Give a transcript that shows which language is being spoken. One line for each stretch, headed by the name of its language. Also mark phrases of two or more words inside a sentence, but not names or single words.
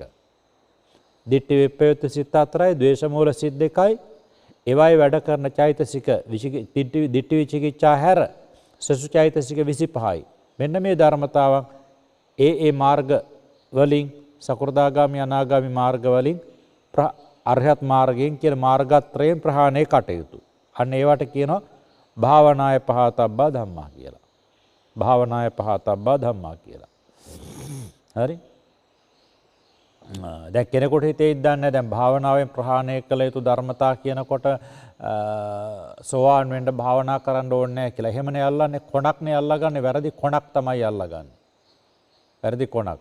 Sinhala: දිට්ඨි විප්‍රයුක්ත සිත් අතරයි ද්වේෂ මූල සිත් දෙකයි ඒවයි වැඩ කරන චෛතසික දිට්ඨි විචිකිච්ඡා හැර සසු චෛතසික 25යි. මෙන්න මේ ධර්මතාවන් ඒ මාර්ග වලින් සකෘදාගාමි අනාගාමි මාර්ග වලින් අරහත් මාර්ගයෙන් කියන මාර්ගත්‍රයෙන් ප්‍රහාණය කටයුතු. අන්න ඒවට කියනවා
Pali: භාවනාය පහතබ්බා ධම්මා
Sinhala: කියලා.
Pali: භාවනාය පහතබ්බා ධම්මා කියලා. හරි?
Sinhala: දැන් කෙනෙකුට හිතේ ඉඳන්නේ දැන් භාවනාවෙන් ප්‍රහාණය කළ යුතු ධර්මතා කියනකොට සෝවාන් වෙන්න භාවනා කරන්න ඕනේ නැහැ කියලා. එහෙමනේ අල්ලන්නේ කොණක්නේ අල්ලගන්නේ වැරදි කොණක් තමයි අල්ලගන්නේ. වැරදි කොණක්.